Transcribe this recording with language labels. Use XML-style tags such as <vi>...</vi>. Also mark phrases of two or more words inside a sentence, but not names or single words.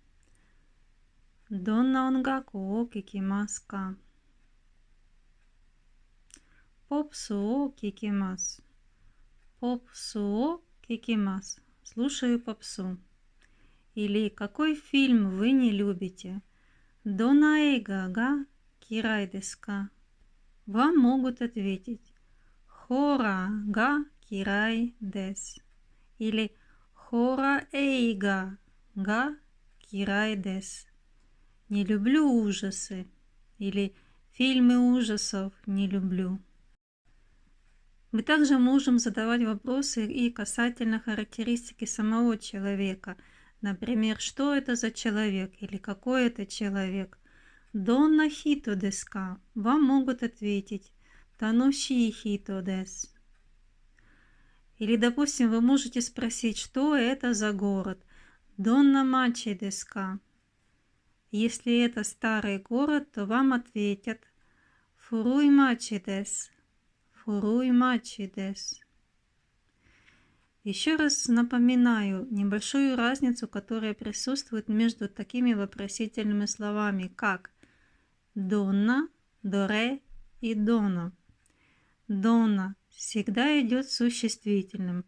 <ja>「どんな音楽を聞きますか». 「ポップスを聞きます». 「ポップスを聞きます».</ja> <ru>Слушаю попсу. Или «какой фильм вы не любите?»</ru> <ja>「どの映画が嫌いですか».</ja> <ru>Вам могут ответить</ru> <ja>«ホラーが嫌いです»</ja> <ru>или</ru> <ja>«ホラー映画が嫌いです».</ja> <ru>«Не люблю ужасы» или «фильмы ужасов не люблю». Мы также можем задавать вопросы и касательно характеристики самого человека. Например, что это за человек или какой это человек.</ru> <ja>「どんな人ですか».</ja> <ru>Вам могут ответить</ru> <ja>«楽しい人です».</ja> <ru>Или, допустим, вы можете спросить, что это за город.</ru> <ja>«どんな町ですか».</ja> <ru>Если это старый город, то вам ответят</ru> <ja>«古い町です». 「古い町です».</ja> <ru>Еще раз напоминаю небольшую разницу, которая присутствует между такими вопросительными словами, как «донна», «доре» и «дона». «Дона» всегда идет существительным.</ru>